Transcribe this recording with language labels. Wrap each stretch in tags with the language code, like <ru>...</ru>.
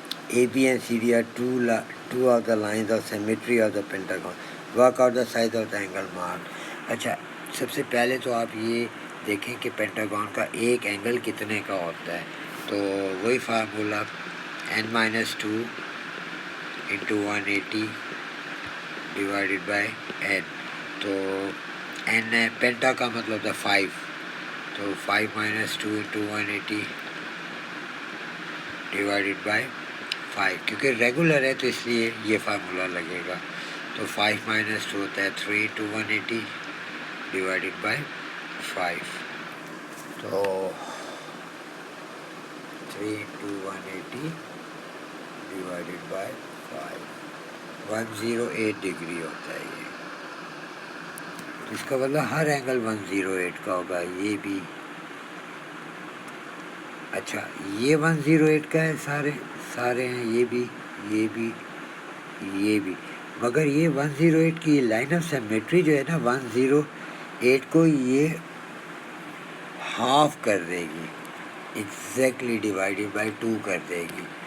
<en>AB and CD are two of the lines of symmetry of the pentagon. Work out the size of the angle marked.</en> <ur>اچھا سب سے پہلے تو آپ یہ دیکھیں کہ پینٹاگون کا ایک اینگل کتنے کا ہوتا ہے. تو وہی formula n-2 into 180 divided by n. تو n پینٹا کا مطلب تھا 5, تو 5 minus 2 into 180 divided by 5. کیونکہ ریگولر ہے تو اس لیے یہ فارمولا لگے گا. تو 5 minus 2 ہوتا ہے 3 into 180 divided by 5. تو 3 into 180 divided by 5 108 ڈگری ہوتا ہے یہ. اس کا مطلب ہر اینگل 108 کا ہوگا. یہ بھی اچھا یہ 108 کا ہے, سارے ہیں, یہ بھی یہ بھی مگر یہ 108 کی لائن آف سیمیٹری جو ہے نا 108 کو یہ ہاف کر دے گی, ایگزیکٹلی ڈیوائڈیڈ بائی 2 کر دے گی.</ur>